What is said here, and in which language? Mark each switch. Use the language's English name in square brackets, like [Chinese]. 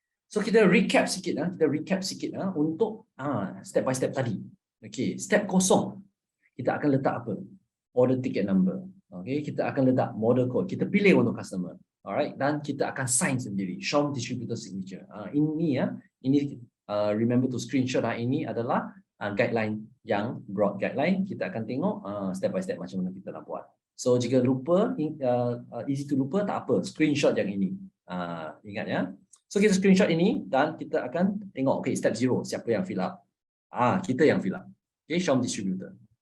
[Malay] So kita recap sikit untuk step by step tadi. Okay, step 0 kita akan letak apa? Order ticket number. Okay, kita akan letak model code. Kita pilih untuk customer. Alright, dan kita akan sign sendiri. [English] Show distributor signature. [Malay] Ini remember to screenshot. Ini adalah guideline yang broad guideline. Kita akan tengok step by step macam mana kita nak buat. So jika lupa, easy to lupa tak apa. Screenshot yang ini. Ingat ya. So kita screenshot ini dan kita akan tengok, okay, step 0 siapa yang fill up? Kita yang fill up. Okay, show distributor.